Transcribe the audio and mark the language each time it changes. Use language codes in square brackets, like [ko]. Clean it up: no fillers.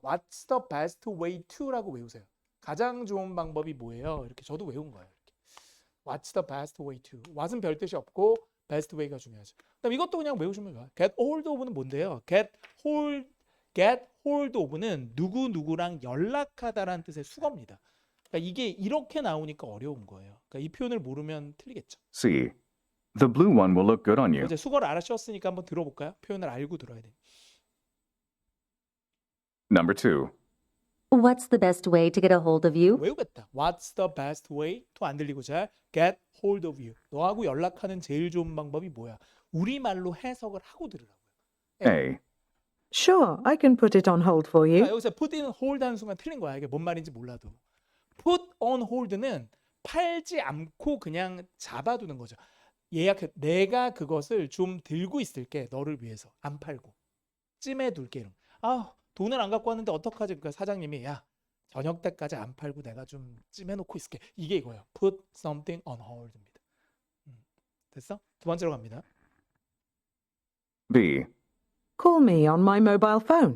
[en] What's the best way to [ko] 라고 외우세요. 가장 좋은 방법이 뭐예요? 이렇게 저도 외운 거예요. 이렇게. [en] What's the best way to? [ko] what은 별 뜻이 없고 [en] best way [ko] 가 중요하죠. 그다음 이것도 그냥 외우시면 좋아요. [en] Get hold of는 [ko] 뭔데요? [en] Get hold of [ko] 는 누구 누구랑 연락하다라는 뜻의 수거입니다. 그러니까 이게 이렇게 나오니까 어려운 거예요. 그러니까 이 표현을 모르면 틀리겠죠. [en] C. The blue one will look good on you. [ko] 이제 수거를 알아셨으니까 한번 들어볼까요? 표현을 알고 들어야 돼. [en] Number 2. What's the best way to get a hold of you? [ko] 외우겠다. [en] What's the best way? to [ko] 안 들리고 잘 [en] get hold of you. [ko] 너하고 연락하는 제일 좋은 방법이 뭐야? 우리말로 해석을 하고 들으라고요. [en] A. Sure, I can put it on hold for you. [ko] 그러니까 여기서 [en] put in hold [ko] 하는 순간 틀린 거야. 이게 뭔 말인지 몰라도. [en] put on hold [ko] 는 팔지 않고 그냥 잡아두는 거죠. 예약해. 내가 그것을 좀 들고 있을게. 너를 위해서. 안 팔고. 찜해둘게. 이런. 아, 돈을 안 갖고 왔는데 어떡하지? 그러니까 사장님이 야, 저녁 때까지 안 팔고 내가 좀 찜해놓고 있을게. 이게 이거예요. [en] Put something on hold [ko] 입니다. 됐어? 두 번째로 갑니다. [en] B. Call me on my mobile phone.